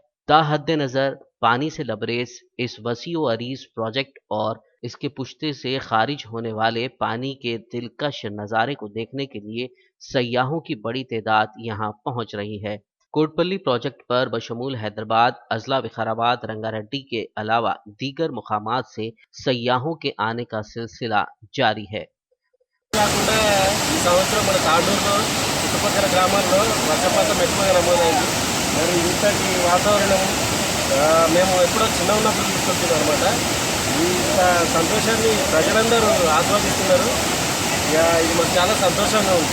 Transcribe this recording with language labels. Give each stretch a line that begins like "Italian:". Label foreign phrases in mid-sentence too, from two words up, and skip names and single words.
Urdu: تا حد نظر پانی سے لبریز اس وسیع و عریض پروجیکٹ اور اس کے پشتے سے خارج ہونے والے پانی کے دلکش نظارے کو دیکھنے کے لیے سیاحوں کی بڑی تعداد یہاں پہنچ رہی ہے۔ کوٹ پلی پروجیکٹ پر بشمول حیدرآباد، اضلاع وقار آباد، رنگا ریڈی کے علاوہ دیگر مقامات سے سیاحوں کے آنے کا سلسلہ جاری ہے۔
Telugu: మేము ఎప్పుడో చిన్న ఉన్నప్పుడు తీసుకొచ్చాం అనమాట. ఈ సంతోషాన్ని ప్రజలందరూ ఆస్వాదిస్తున్నారు. ఇది మాకు చాలా సంతోషంగా ఉంది.